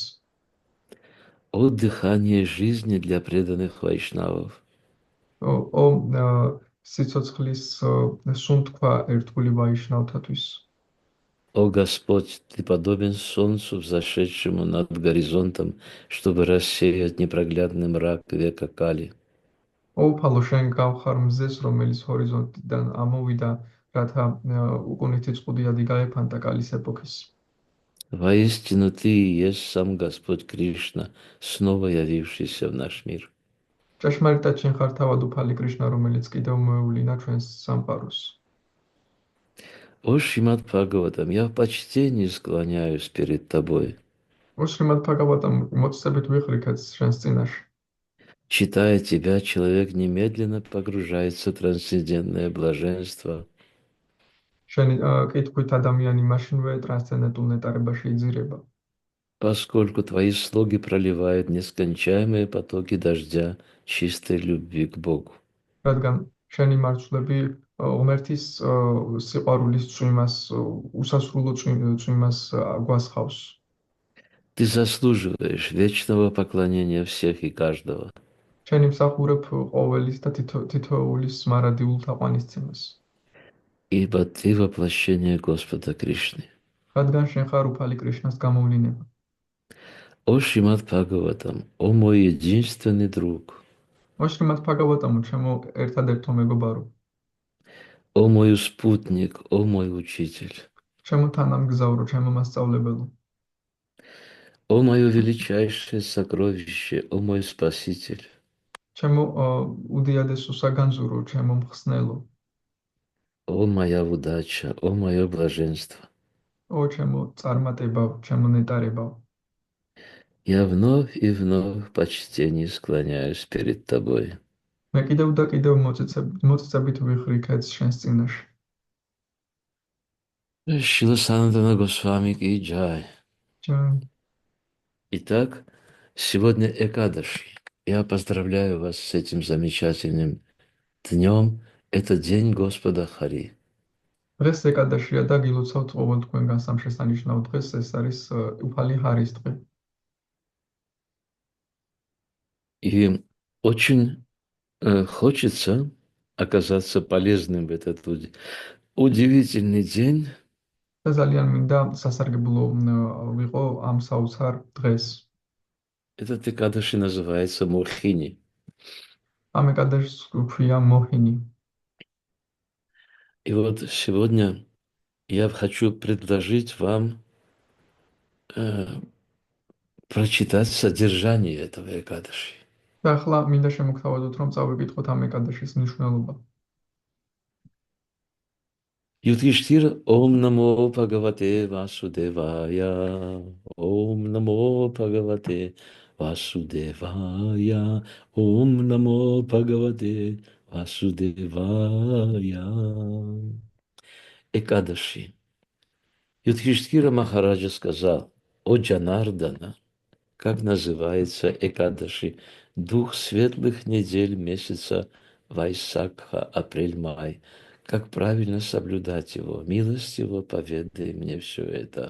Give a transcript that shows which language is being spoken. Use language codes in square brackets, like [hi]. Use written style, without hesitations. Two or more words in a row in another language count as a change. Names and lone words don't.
[ru] О дыхание жизни для преданных вайшнавов. [ka] ო სიცოცხლის სუნთქვა ერთგული ვაიშნავთათვის. [ru] О Господь, Ты подобен солнцу, взошедшему над горизонтом, чтобы рассеять непроглядный мрак века Кали. [ka] ო უფალო, შენ გავხარ მზეს, რომელიც ჰორიზონტიდან ამოვიდა, რათა უკუნითი წყუდიადი გაეფანტა კალის ეპოქის. [ru] Воистину Ты и есть сам Господь Кришна, снова явившийся в наш мир. [ka] ჭეშმარიტად შენ ხარ თავად უფალი კრიშნა, რომელიც კიდევ მოევლინა ჩვენს სამყაროს. [ru] О Шримад Бхагаватам, я в почтении склоняюсь перед Тобой. [ka] ო შრიმად ბჰაგავატამ, მოწესებით ვიხრიქეთ შენს წინაშე. [ru] Читая Тебя, человек немедленно погружается в трансцендентное блаженство. [ka] შენი კითხვით ადამიანი მაშინვე ტრანსცენდენტულ ნეტარებაში იძირება. [ru] Поскольку Твои слуги проливают нескончаемые потоки дождя чистой любви к Богу. [ka] რადგან შენი მარცვლები ღმერთის სიყვარულის წვიმას, უსასრულო წვიმას გვასხავს. [ru] Ты заслуживаешь вечного поклонения всех и каждого. [ka] შენი მსახურებ ყოველის და თითოეულის მარადიულ თაყვანისცემას. [ru] Ибо Ты воплощение Господа Кришны. [ka] რადგან შენ ხარ უფალი კრიშნას გამოვლინება. [ru] О Шримад Бхагаватам, о мой единственный друг. [ka] ო შრიმად ბჰაგავატამო, ჩემო ერთადერთო მეგობარო, [ru] О мой спутник, о мой учитель. [ka] ჩემო თანამგზავრო, ჩემო მასწავლებელო, [ru] О мое величайшее сокровище, о мой спаситель. [ka] ჩემო უდიადესო საგანძურო, ჩემო მხსნელო, [ru] О моя удача, о мое блаженство. [ka] ო ჩემო წარმატება, ჩემო ნეტარება. [ru] Я вновь и вновь в почтении склоняюсь перед Тобой. [ka] მე კიდევ და კიდევ მოწესებით ვიხრიქეთ შენს წინაშე. [ru] Шрила Санатана Госвами [hi] की जय. [ka] ჯაი. [ru] Итак, сегодня Экадаши. Я поздравляю вас с этим замечательным днем. Это День Господа Хари. [ka] დღეს ეკადაშია და გილოცავთ ყოველ თქვენგან სამშესანიშნაო დღეს. ეს არის უფალი ჰარის დღე. [ru] И очень хочется оказаться полезным в этот удивительный день. [ka] და ძალიან მინდა სასარგებლო ვიყო ამ საოცარ დღეს. [ru] Этот Экадаши называется Мохини. [ka] ამ ეკადაშს ქვია მოჰინი. [ru] И вот сегодня я хочу предложить вам прочитать содержание этого Экадаши. [ka] და ახლა მინდა შემოგთავაზოთ, რომ წავიკითხოთ ამ ეკადაშის მნიშვნელობა. [sa] युधिष्ठिर ॐ नमो भगवते वासुदेवाय. ॐ नमो भगवते वासुदेवाय. ॐ नमो भगवते वासुदेवाय. [ru] Экадаши. Юдхиштхира Махараджа сказал: о Джанардана, как называется Экадаши, дух светлых недель месяца Вайсакха, апрель-май. Как правильно соблюдать его? Милостиво поведай мне все это.